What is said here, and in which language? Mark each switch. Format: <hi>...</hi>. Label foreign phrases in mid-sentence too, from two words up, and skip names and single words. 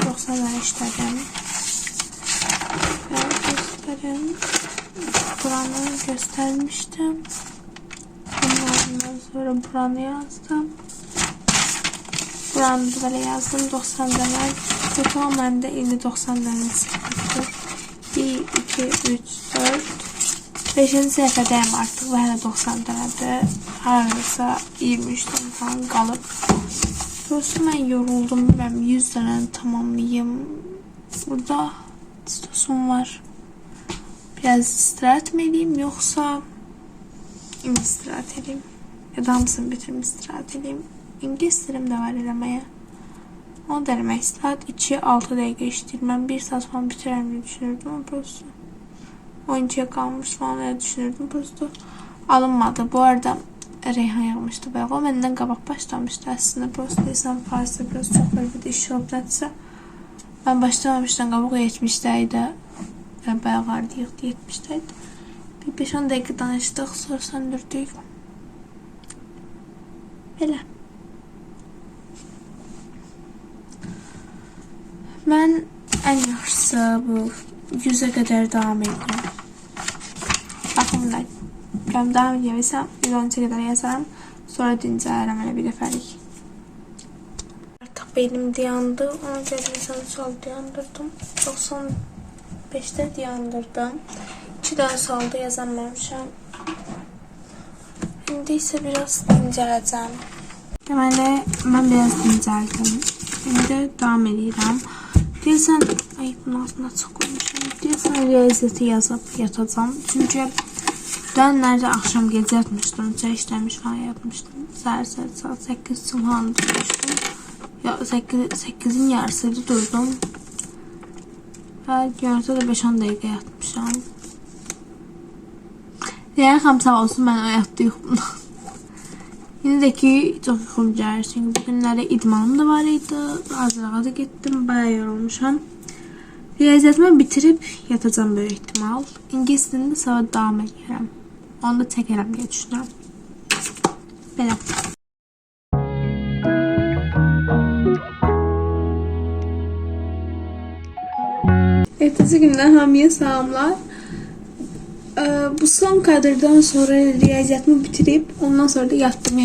<tr>90 lira işledim. Gösterim. Buranı göstermiştim. Bundan sonra buranı yazdım. Buranı da böyle yazdım. 90 lira. Total bende 50-90 lira sıkıntı. 1, 2, 3, 4. 5.</tr> <az>səhifədəyim artıq. Və hələ 90 liradır. Harasa 23 tane falan qalıb.</az> <tr>Doğrusu ben yoruldum. Ben 100 tane tamamlayayım.</tr> <az>Burada stosum var.</az> <tr>Biraz istirahat mı edeyim yoksa istirahat edeyim. Ya da hamısını bitirip istirahat edeyim. İngiliz dilim de var eləməyə.</tr> <az>Onu da eləmək istirahat 2-6 dəqiqə işləyir.</az> <tr>Ben 1 saat falan bitirərəm diye düşünürdüm ama prosto. Oyuncuya kalmış falan diye düşünürdüm prosto.</tr> <az>Alınmadı. Bu arada Reyhan yazmışdı bayağı. O benden qabaq başlamışdı aslında.</az> <tr>Prosto insan Fars'ta biraz çok böyle bir iş olduqsa.</tr> <az>Ben başlamamışdan qabaq 70'dəydi. Və bayağı vardı, yoxdu 70'dəydi. Bir 5-10 dəqiqə danışdıq, sonra söndürdük. Belə. Mən ən yaxşısı bu 100'ə qədər davam edirəm. Baxın da.</az> <tr>Ben devam ediyorsam 113'e kadar yazarım.</tr> <az>Sonra dincələrəm elə bir dəfəlik.</az> <tr>Artıq benim dayandı.</tr> <az>Ona görə mesela sol dayandırdım.</az> <tr>95'te dayandırdım.</tr> <az>2 daha solda yazamamışam. İndi isə biraz dincələcəm. Deməli, mən biraz dincəldim. İndi davam edirəm. Deyəsən, ay bunun altına çox qoymuşam. Deyəsən, riyaziyyəti yazıb yatacam.</az> <tr>Çünki ben nerede akşam gece yatmıştım, çay işlemiş falan yapmıştım. Saat 8 falan durmuştum. Ya 8'in yarısıydı durdum. Ve görünse de 5-10 dakika yatmışım. Yani hamsa olsun ben hayatta yoxum. Yine de ki çok yuxum gəlir. Çünkü bugünlerde idmanım da var idi. Hazırlığa da gittim, bayağı yorulmuşam.</tr> <az>Riyaziyyatımı bitirip yatacağım böyük ihtimal. İngiliz dilində sabah davam edirəm. Onu da çəkərəm deyə düşünürəm. Belə. Ertesi gündən hamıya salamlar. Bu son kadrdan sonra riyaziyyatımı bitirip ondan sonra da yattım.</az>